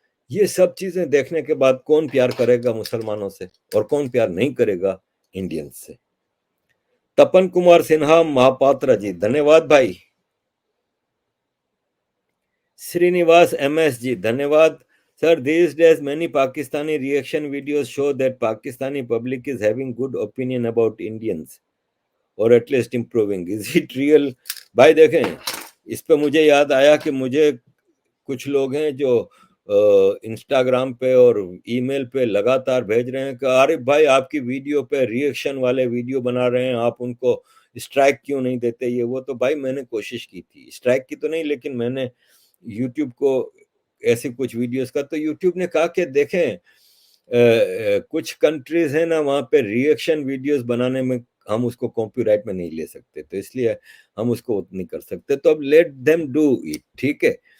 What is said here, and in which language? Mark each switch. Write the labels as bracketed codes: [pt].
[hi] ये सब चीजें देखने के बाद कौन प्यार करेगा मुसलमानों से और कौन प्यार नहीं करेगा इंडियंस से। तपन कुमार सिन्हा महापात्रा जी धन्यवाद भाई। श्रीनिवास एमएस जी धन्यवाद। [en] Sir, these days many Pakistani reaction videos show that Pakistani public is having good opinion about Indians, or at least improving. Is it real? [hi] भाई देखें, इस पे मुझे याद आया कि मुझे कुछ लोग हैं जो इंस्टाग्राम पे और ईमेल पे लगातार भेज रहे हैं कि अरे भाई आपकी वीडियो पे रिएक्शन वाले वीडियो बना रहे हैं, आप उनको स्ट्राइक क्यों नहीं देते? ये वो तो भाई मैंने कोशिश की थी, स्ट्राइक की तो नहीं, लेकिन मैंने यूट्यूब को ऐसे कुछ वीडियोस का, तो यूट्यूब ने कहा कि देखें कुछ कंट्रीज है ना वहाँ पे रिएक्शन वीडियोस बनाने में हम उसको कॉपीराइट में नहीं ले सकते, तो इसलिए हम उसको नहीं कर सकते, तो अब [en] let them do it, [hi] ठीक है।